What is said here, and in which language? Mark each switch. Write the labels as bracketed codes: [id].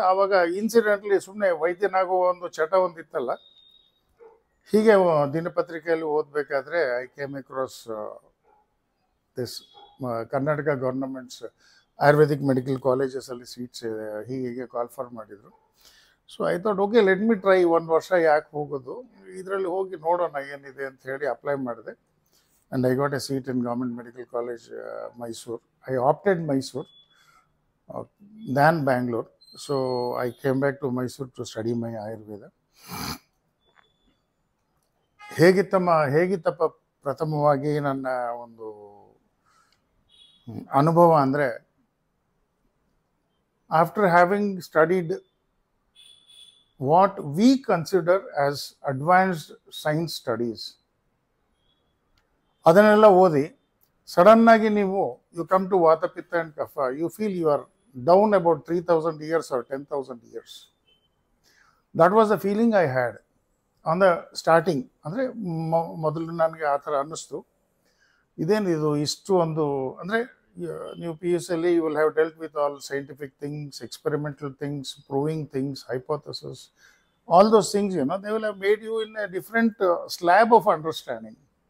[kn] ಆವಾಗ ಇನ್ಸಿಡೆಂಟ್ಲಿ ಸುಮ್ಮನೆ ವೈದ್ಯನಾಗುವ ಒಂದು ಚಟ ಒಂದಿತ್ತಲ್ಲ, ಹೀಗೆ ದಿನಪತ್ರಿಕೆಯಲ್ಲಿ ಓದಬೇಕಾದ್ರೆ [en] I came across this [kn] Karnataka ಗೌರ್ನಮೆಂಟ್ಸ್ Ayurvedic medical ಕಾಲೇಜಸಲ್ಲಿ seats ಹೀಗೆ ಕಾಲ್ ಫಾರ್ ಮಾಡಿದರು. [en] so I thought okay, let me try, [kn] 1 ವರ್ಷ ಯಾಕೆ ಹೋಗೋದು, ಇದರಲ್ಲಿ ಹೋಗಿ ನೋಡೋಣ ಏನಿದೆ ಅಂತ ಹೇಳಿ ಅಪ್ಲೈ ಮಾಡಿದೆ. [en] And I got a seat in government medical college Mysuru. I opted Mysuru than Bangalore. So I came back to Mysore to study my Ayurveda. [kn] ಹೇಗಿತ್ತಪ್ಪ ಪ್ರಥಮವಾಗಿ ನನ್ನ ಒಂದು ಅನುಭವ ಅಂದರೆ, [en] after having studied what we consider as advanced science studies, [kn] ಅದನ್ನೆಲ್ಲ ಓದಿ ಸಡನ್ನಾಗಿ ನೀವು [en] You come to vata pitta and kapha, you feel you are down about 3,000 years or 10,000 years. That was the feeling I had on the starting. [kn] ಅಂದರೆ ಮೊದಲು ನನಗೆ ಆ ಥರ ಅನ್ನಿಸ್ತು, ಇದೇನಿದು ಇಷ್ಟು ಒಂದು, ಅಂದರೆ ನೀವು [en] PUCಯಲ್ಲಿ you will have dealt with all scientific things, experimental things, proving things, hypothesis, all those things, they will have made you in a different slab of understanding.